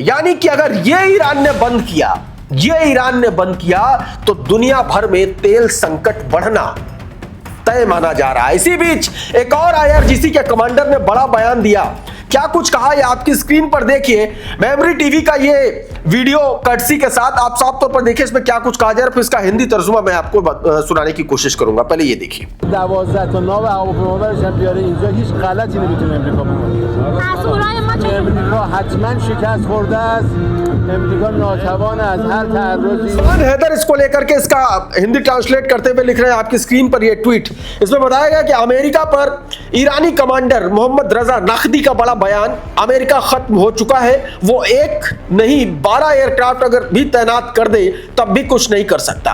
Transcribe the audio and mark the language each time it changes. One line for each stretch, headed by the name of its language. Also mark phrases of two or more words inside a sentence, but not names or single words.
Hindi: यानी कि अगर ये ईरान ने बंद किया तो दुनिया भर में तेल संकट बढ़ना तय माना जा रहा है। इसी बीच एक और आईआरजीसी के कमांडर ने बड़ा बयान दिया। क्या कुछ कहा ये आपकी स्क्रीन पर देखिए, मेमोरी टीवी का ये
English: video courtesy
Hindi: के साथ आप साफ तौर पर देखिए इसमें क्या कुछ कहा जा रहा है, फिर इसका हिंदी तर्जुमा मैं आपको सुनाने की कोशिश करूंगा। पहले ये देखिए।
Persian: 12 تا ناو هواپیمابرش هم بیاره اینجا هیچ غلطی نمیتونه امریکا بکنه. مسئولای ما چه؟ امریکا حتما شکست خورده است. امریکا ناتوان از هر تعرضی.
Hindi: सलमान हैदर इसको लेकर के इसका हिंदी ट्रांसलेट करते हुए लिख रहे हैं आपकी स्क्रीन पर ये ट्वीट। इसमें बताया गया कि अमेरिका पर ईरानी कमांडर मोहम्मद रजा नख्दी का बड़ा बयान, अमेरिका खत्म हो चुका है, वो एक नहीं 12 एयरक्राफ्ट अगर भी तैनात कर दे तब भी कुछ नहीं कर सकता।